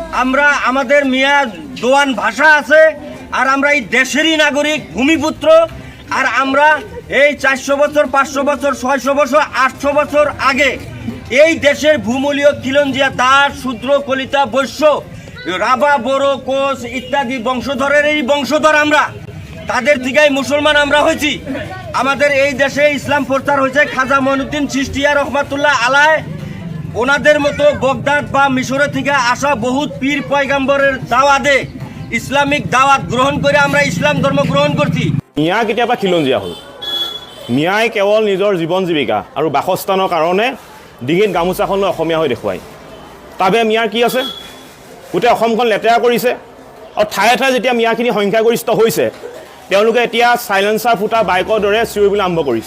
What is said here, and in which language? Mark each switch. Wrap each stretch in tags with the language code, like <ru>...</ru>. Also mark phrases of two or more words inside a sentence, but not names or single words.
<bn>আমরা আমাদের মিয়া দোয়ান ভাষা আছে, আর আমরা এই দেশেরই নাগরিক, ভূমিপুত্র। আর আমরা এই 400 বছর, 500 বছর, 600 বছর, 800 বছর আগে এই দেশের ভূমূলীয় খিলঞ্জিয়া, দাস, শূদ্র, কলিতা, বৈশ্য, রাভা, বড়ো, কোচ ইত্যাদি বংশধরের এই বংশধর আমরা। তাদের থেকেই মুসলমান আমরা হয়েছি। আমাদের এই দেশে ইসলাম প্রচার হয়েছে খাজা মঈনুদ্দিন চিশতিয়া</bn> <ar>رحمة الله عليه.</ar> <bn>ওনাদের মতো বগদাদ বা মিশরের থেকে আসা বহুত পীর পয়গাম্বরের দাওয়াতে ইসলামিক দাওয়াত গ্রহণ করে আমরা ইসলাম ধর্ম গ্রহণ করছি।</bn> <as>মিয়া কেতিয়াবা খিলঞ্জীয়া হ'ল। মিয়াই কেৱল নিজৰ জীৱন জীৱিকা আৰু বাসস্থানৰ কাৰণে ডিঙিত গামোচাখন লৈ অসমীয়া হৈ দেখুৱায়। তাৰবাবে মিয়াৰ কি আছে? গোটেই অসমখন লেতেৰা কৰিছে। আৰু ঠায়ে ঠায়ে যেতিয়া মিয়াখিনি সংখ্যাগৰিষ্ঠ হৈছে, তেওঁলোকে এতিয়া চাইলেঞ্চাৰ ফুটা বাইকৰ দৰে চিঞৰিবলৈ আৰম্ভ কৰিছে।</as>